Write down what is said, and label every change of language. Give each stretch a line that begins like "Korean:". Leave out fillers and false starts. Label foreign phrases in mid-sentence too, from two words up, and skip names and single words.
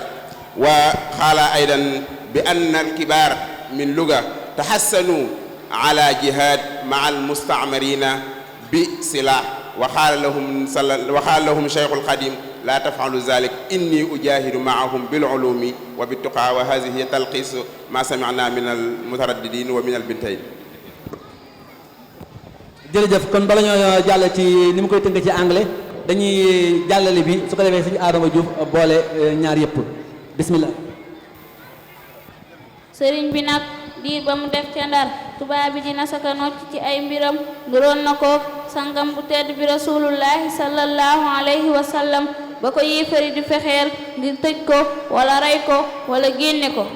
Arabic: وقال أيضا بأن الكبار من لغة تحسنوا على جهاد مع المستعمرين بسلاح، وقال لهم شيخ القديم لا تفعلوا ذلك إني أجاهد معهم بالعلوم وبالتقى. وهذه هي تلخيص ما سمعنا من المترددين ومن البنتين.
Wolof: jërëjëf kon bala ñoo jàll ci ni mu koy tënk ci anglais dañuy jàllale bi su ko defee suñu Adama Diouf boole ñaar yëpp bismillah. sëriñ bi nag diir ba mu def ca Ndar tubaab bi dina saka nocc ci ay mbiram nduroon na ko sangam bu tedd bi
Arabic: رسول الله صلى الله عليه وسلم
Wolof: ba ko yéefari di fexeel ngir tëj ko wala rey ko wala génne ko.